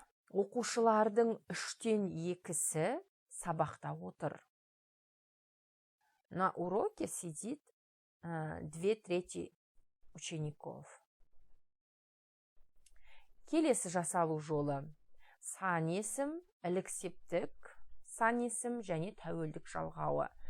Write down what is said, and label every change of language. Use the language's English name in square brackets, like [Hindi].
[Kazakh] Оқушылардың 3/2 сабақта отыр. [Russian] На уроке сидит 2/3 учеников. [Kazakh] Келесі жасалу жолы сан есім, ілік септік, сан есім және тәуелдік жалғауы.